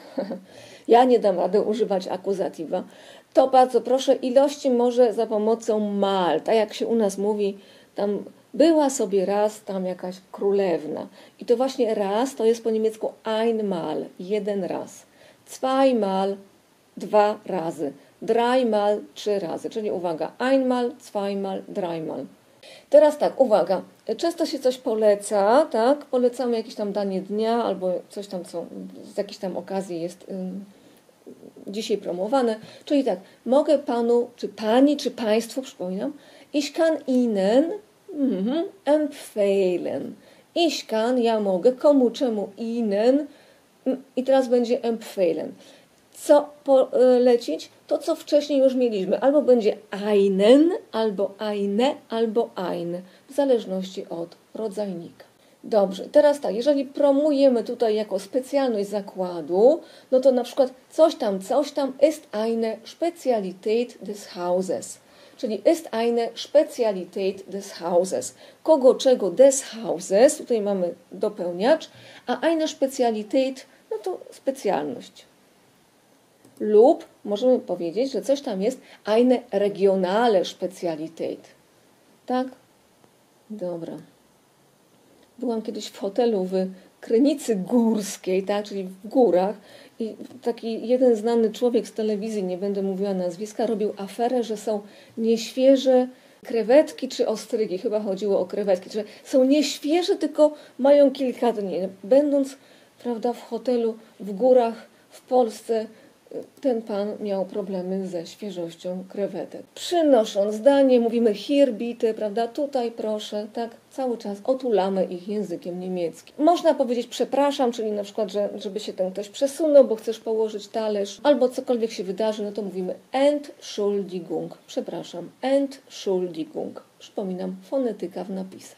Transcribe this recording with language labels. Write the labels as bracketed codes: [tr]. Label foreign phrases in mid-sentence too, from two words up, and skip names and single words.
[pl] Ja nie dam rady używać akuzatywa, to bardzo proszę, ilości może za pomocą mal, tak jak się u nas mówi, tam była sobie raz tam jakaś królewna. I to właśnie raz to jest po niemiecku einmal, jeden raz. Zweimal, 2 razy. Dreimal, 3 razy. Czyli uwaga, [de] einmal, zweimal, dreimal. [pl] Teraz tak, uwaga, często się coś poleca, tak? Polecamy jakieś tam danie dnia albo coś tam, co z jakiejś tam okazji jest dzisiaj promowane. Czyli tak, mogę panu, czy pani, czy państwu, przypominam, [de] ich kann Ihnen empfehlen. Ich kann, [pl] ja mogę, komu, czemu, Ihnen i teraz będzie empfehlen. Co polecić? To, co wcześniej już mieliśmy. Albo będzie einen, albo eine, albo ein. W zależności od rodzajnika. Dobrze, teraz tak, jeżeli promujemy tutaj jako specjalność zakładu, no to na przykład coś tam [de] ist eine Spezialität des Hauses. Czyli ist eine Spezialität des Hauses. [pl] Kogo, czego, [de] des Hauses, [pl] tutaj mamy dopełniacz, a [de] eine Spezialität, [pl] no to specjalność. Lub możemy powiedzieć, że coś tam jest [de] eine regionale Spezialität. [pl] Tak? Dobra. Byłam kiedyś w hotelu w Krynicy Górskiej, tak? Czyli w górach i taki jeden znany człowiek z telewizji, nie będę mówiła nazwiska, robił aferę, że są nieświeże krewetki czy ostrygi. Chyba chodziło o krewetki, że są nieświeże, tylko mają kilka dni. Będąc, prawda, w hotelu w górach w Polsce, ten pan miał problemy ze świeżością krewetek. Przynosząc danie, mówimy [de] hier bitte, [pl] prawda, tutaj proszę, tak, cały czas otulamy ich językiem niemieckim. Można powiedzieć przepraszam, czyli na przykład, żeby się ten ktoś przesunął, bo chcesz położyć talerz, albo cokolwiek się wydarzy, no to mówimy Entschuldigung, przepraszam, Entschuldigung. Przypominam, fonetyka w napisach.